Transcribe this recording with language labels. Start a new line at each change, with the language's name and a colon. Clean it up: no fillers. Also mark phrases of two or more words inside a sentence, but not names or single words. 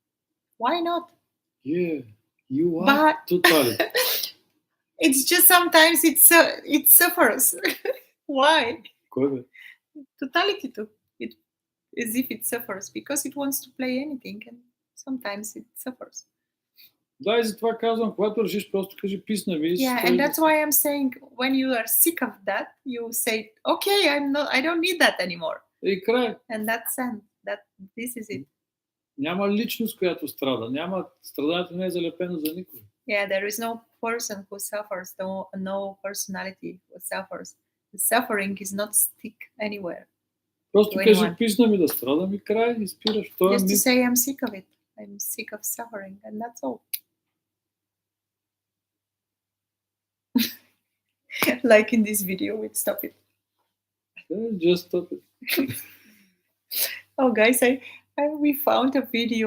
English: Yeah, you are But totality. it's just sometimes it suffers. Why?
Bulgarian: Кой?
English: Totality too. It as if it suffers because it wants to play anything, and sometimes it suffers.
Bulgarian: Да, и затова казвам, когато решиш, просто кажи писна ми.
English: Yeah, and that's why I'm saying when you are sick of that, you say, okay, I don't need that anymore.
Bulgarian: И край.
English: And that's that this is it.
Bulgarian: Няма личност, която страда. Страданието не е залепено за никой.
English: Yeah, there is no person who suffers, no personality who suffers. The suffering is not stick anywhere.
Bulgarian: Просто кажи писна ми да страдам и край, и спираш.
English: Just to say I'm sick of it. I'm sick of suffering, and that's all. Like in this video with Stop It. Just stop it. Oh, guys, we found a video.